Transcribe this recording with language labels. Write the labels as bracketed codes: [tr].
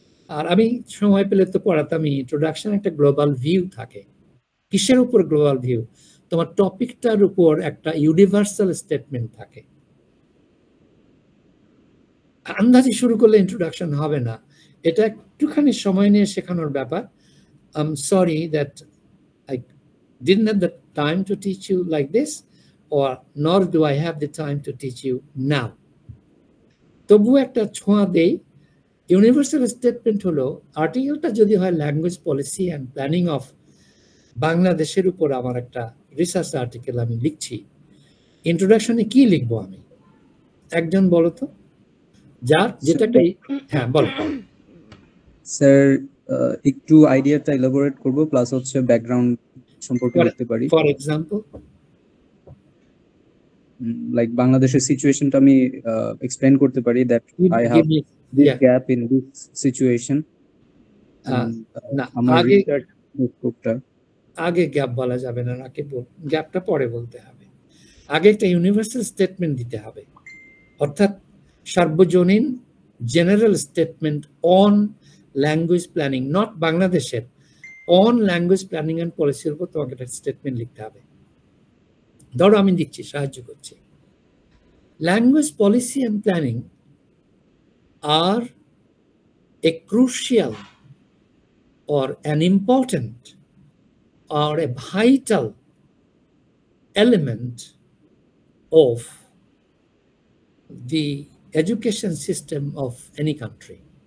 [bn] আর আমি সময় পেলে তো পড়াতাম, ইন্ট্রোডাকশন একটা গ্লোবাল ভিউ থাকে। কিসের উপর গ্লোবাল ভিউ? তোমার টপিকটার উপর একটা ইউনিভার্সাল স্টেটমেন্ট থাকে। আন্দাজে শুরু করলে ইন্ট্রোডাকশন হবে না, এটা একটুখানি সময় নিয়ে শেখানোর ব্যাপার। [en] I am sorry that I didn't have the time to teach you like this, or nor do I have the time to teach you now. [bn] তবু একটা ছোঁয়া দেই। ইউনিভার্সাল স্টেটমেন্ট হলো, আর্টিকেলটা যদি হয় language policy and planning of বাংলাদেশের উপর আমার একটা রিসার্চ আর্টিকেল আমি লিখছি, ইন্ট্রোডাকশনে কি লিখবো আমি? একজন বলো তো, যার যেটা একটা, হ্যাঁ বলো। স্যার একটু আইডিয়াটা এলাবোরেট করব, প্লাস হচ্ছে ব্যাকগ্রাউন্ড সম্পর্কে লিখতে পারি। [en] for example, [bn] লাইক বাংলাদেশের সিচুয়েশনটা আমি এক্সপ্লেইন করতে পারি, [en] That I have this gap in this situation. [bn] না, আমার আগে রিসার্চ স্কোপটা আগে গ্যাপ বলা যাবে না, নাকি গ্যাপটা পরে বলতে হবে। আগে একটা ইউনিভার্সাল স্টেটমেন্ট দিতে হবে, অর্থাৎ সার্বজনীন [en] general statement on language planning, [bn] not বাংলাদেশের, অন ল্যাঙ্গুয়েজ প্ল্যানিং অ্যান্ড পলিসির উপর তোমাকে একটা স্টেটমেন্ট লিখতে হবে। ধরো আমি দিচ্ছি, সাহায্য করছি। [en] Language policy and planning are a crucial or an important or a vital element of the education system of any country.